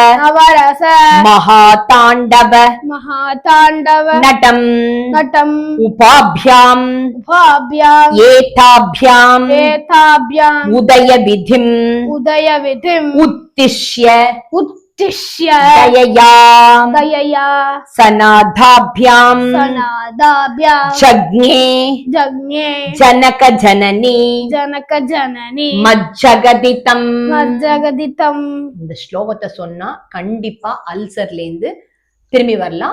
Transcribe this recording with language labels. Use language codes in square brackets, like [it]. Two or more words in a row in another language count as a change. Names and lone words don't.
[sa] महातांडव नटम उपाभ्याम एताभ्याम उदय विधिम उत्तिष्य दयया सनाधाभ्याम जज्ञे जनक जननी मज्जगदितम. [ta] இந்த ஸ்லோகத்தை சொன்னா கண்டிப்பா அல்சர்ல இருந்து திரும்பி வரலாம்.